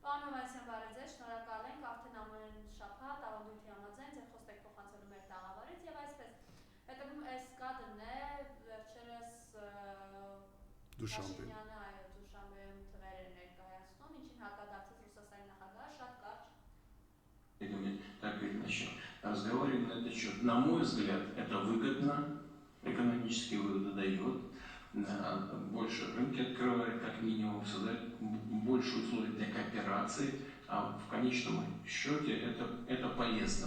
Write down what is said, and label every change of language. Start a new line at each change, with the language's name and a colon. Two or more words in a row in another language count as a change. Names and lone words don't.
Armenian: Հովհաննիսյան, բարև ձեզ, շնորհակալ ենք, արդեն ամեն շաբաթ ավանդույթի համաձայն ձեր խոստեք փոխանցելու մեր տաղավարից եւ այսպես հետագում այս կադրն է վերջերս Փաշինյանը Դուշանբեում թվեր էր ներկայացնում, ինչին հակադարձեց Ռուսաստանի նախագահը շատ կարճ.
Russian: Так или иначе, разговариваем на этот счет. На мой взгляд, это выгодно, экономические выгоды дает, больше рынки открывает, как минимум, создает больше условий для кооперации, а в конечном счете это полезно.